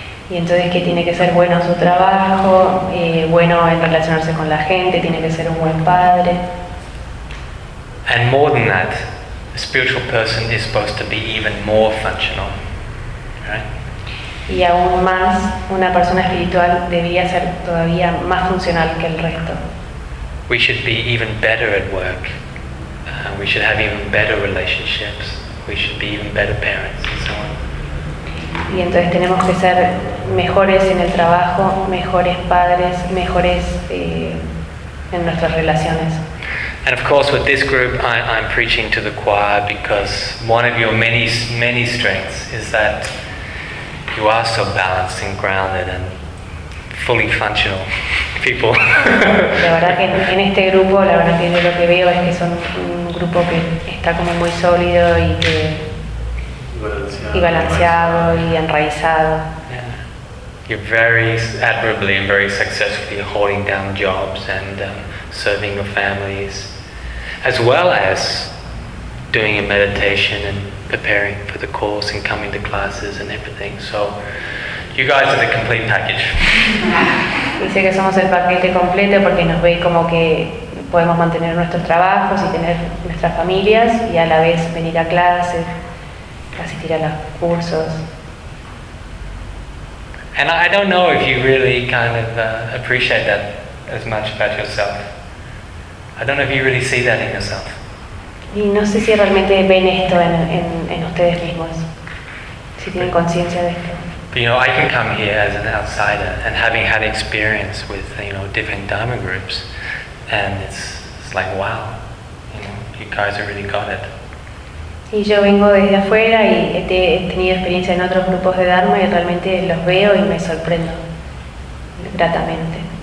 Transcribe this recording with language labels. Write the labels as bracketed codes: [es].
[es] Y entonces que tiene que ser bueno en su trabajo, bueno en relacionarse con la gente, tiene que ser un buen padre. [en] And more than that, a spiritual person is supposed to be even more functional, right? [es] Y aún más, una persona espiritual debería ser todavía más funcional que el resto. [en] We should be even better at work. We should have even better relationships. We should be even better parents, and so on. [es] Y entonces tenemos que ser mejores en el trabajo, mejores padres, mejores en nuestras relaciones. [en] And of course, with this group, I'm preaching to the choir because one of your many, many strengths is that you are so balanced and grounded and fully functional people. [es] La verdad que en este grupo, la verdad que lo que veo es que son un grupo que está como muy sólido y que y balanceado y enraizado. [en] Yeah. You're very admirably and very successfully holding down jobs and serving your families, as well as doing a meditation and preparing for the course and coming to classes and everything. So you guys are the complete package. [es] Dice que somos el paquete completo porque nos ve como que podemos mantener nuestros trabajos y tener nuestras familias y a la vez venir a clases, asistir a los cursos. [en] And I don't know if you really kind of appreciate that as much about yourself. I don't know if you really see that in yourself. [es] Y no sé si realmente ven esto en ustedes mismos, si tienen conciencia de esto. [en] But, you know, I can come here as an outsider, and having had experience with, you know, different Dharma groups, and it's like, wow, you know, you guys have really got it. [es] Y yo vengo desde afuera y he tenido experiencia en otros grupos de Dharma y realmente los veo y me sorprendo gratamente.